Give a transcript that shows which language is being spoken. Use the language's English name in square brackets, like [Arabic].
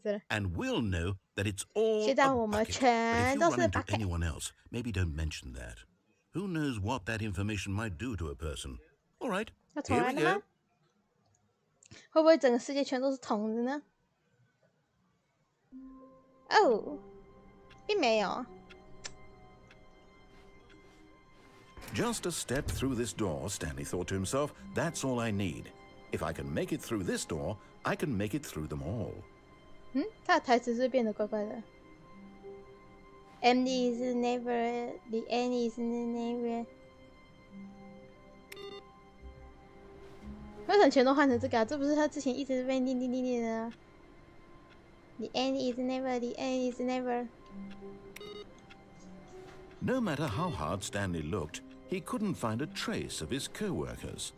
[English] And we'll know that it's all a bucket. But if you run into anyone else, maybe don't mention that. Who knows what that information might do to a person? All right, here we go. [Chinese] 会不会整个世界全都是筒子呢？哦，并没有。 [English] Just a step through this door, Stanley thought to himself. That's all I need. If I can make it through this door, I can make it through them all. [Chinese] 他的台词是变得怪怪的。 [English] End is never, the end is never. [Chinese] 为什么全都换成这个啊？这不是他之前一直被念的。 [English] The end is never, the end is never. No matter how hard Stanley looked, he couldn't find a trace of his co-workers.